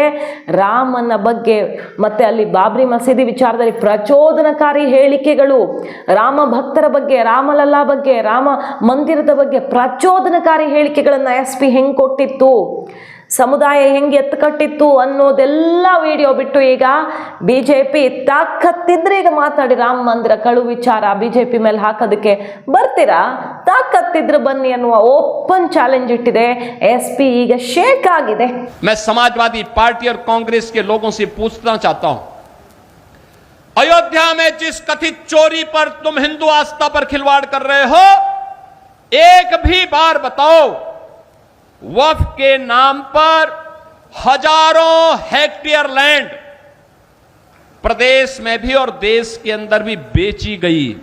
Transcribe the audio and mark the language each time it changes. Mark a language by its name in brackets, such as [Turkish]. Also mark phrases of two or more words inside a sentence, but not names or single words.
[Kannada] ರಾಮನ ಬಗ್ಗೆ ಮತ್ತೆ ಅಲ್ಲಿ ಬಾಬ್ರಿ ಮಸೀದಿ ವಿಚಾರದಲ್ಲಿ ಪ್ರಚೋದನಕಾರಿ ಹೇಳಿಕೆಗಳು, ರಾಮ ಭಕ್ತರ ಬಗ್ಗೆ, ರಾಮಲಲ್ಲಾ ಬಗ್ಗೆ, ರಾಮ ಮಂದಿರದ ಬಗ್ಗೆ ಪ್ರಚೋದನಕಾರಿ ಹೇಳಿಕೆಗಳನ್ನು SP ಹೆಂಗೆ ಕೊಟ್ಟಿತ್ತು, ಸಮುದಾಯ ಹೆಂಗೆ ಎತ್ತುಕಟ್ಟಿತ್ತು ಅನ್ನೋದೆಲ್ಲ ವಿಡಿಯೋ ಬಿಟ್ಟು ಈಗ BJP ತಾಕತ್ತಿದ್ರೆ ಈಗ ಮಾತಾಡಿ ರಾಮ ಮಂದಿರ ಕಳು ವಿಚಾರ BJP ಮೇಲೆ ಹಾಕೋದಕ್ಕೆ ಬರ್ತೀರಾ? ತಾಕತ್ತಿದ್ರೆ ಬನ್ನಿ ಅನ್ನುವ [English] open challenge [Kannada] ಇಟ್ಟಿದೆ. SP ಈಗ ಶೇಕ್ ಆಗಿದೆ. [Hindi] मैं समाजवादी पार्टी और कांग्रेस के लोगों से पूछना चाहता हूं, अयोध्या में जिस कथित चोरी पर तुम हिंदू आस्था पर खिलवाड़ कर रहे हो, एक भी बार बताओ वक्फ के नाम पर हजारों हेक्टेयर लैंड प्रदेश में भी और देश के अंदर भी बेची गई।